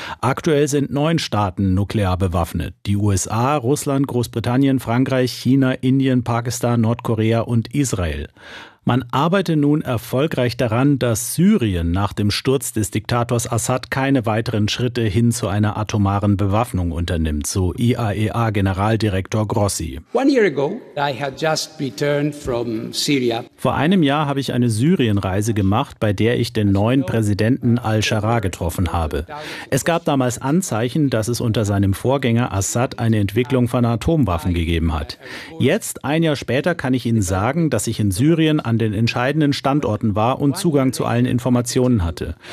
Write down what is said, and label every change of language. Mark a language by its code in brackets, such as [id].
[de] Aktuell sind 9 Staaten nuklear bewaffnet. Die USA, Russland, Großbritannien, Frankreich, China, Indien, Pakistan, Nordkorea und Israel. Man arbeite nun erfolgreich daran, dass Syrien nach dem Sturz des Diktators Assad keine weiteren Schritte hin zu einer atomaren Bewaffnung unternimmt, so IAEA-Generaldirektor Grossi. [en] One year ago, I had just returned from Syria. [de] Vor einem Jahr habe ich eine Syrienreise gemacht, bei der ich den neuen Präsidenten al-Sharaa getroffen habe. Es gab damals Anzeichen, dass es unter seinem Vorgänger Assad eine Entwicklung von Atomwaffen gegeben hat. Jetzt, ein Jahr später, kann ich Ihnen sagen, dass ich in Syrien an den entscheidenden Standorten war und Zugang zu allen Informationen hatte.